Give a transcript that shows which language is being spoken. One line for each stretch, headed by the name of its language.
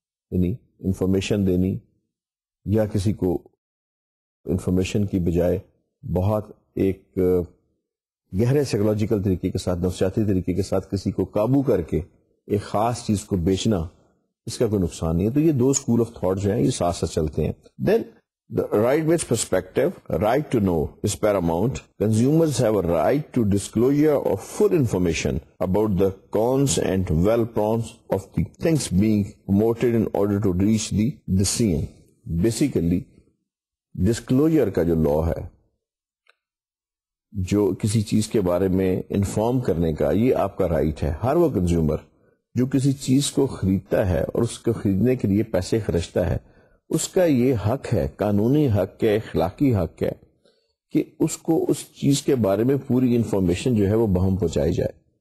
Urdu: یعنی انفارمیشن دینی یا کسی کو انفارمیشن کی بجائے بہت ایک گہرے سائیکولوجیکل طریقے کے ساتھ, نفسیاتی طریقے کے ساتھ کسی کو قابو کر کے ایک خاص چیز کو بیچنا, اس کا کوئی نقصان نہیں ہے. تو یہ دو اسکول آف تھاٹ جو ہیں یہ ساتھ ساتھ چلتے ہیں.
English: دین the right based perspective, right to know is paramount. Consumers have a right to disclosure of full information about the cons and well pros of the things being promoted in order to reach the decision.
Urdu: Basically, disclosure کا جو law ہے, جو کسی چیز کے بارے میں inform کرنے کا, یہ آپ کا رائٹ ہے. ہر وہ کنزیومر جو کسی چیز کو خریدتا ہے اور اس کو خریدنے کے لیے پیسے خرچتا ہے, اس کا یہ حق ہے, قانونی حق ہے, اخلاقی حق ہے کہ اس کو اس چیز کے بارے میں پوری انفارمیشن جو ہے وہ بہم پہنچائی جائے.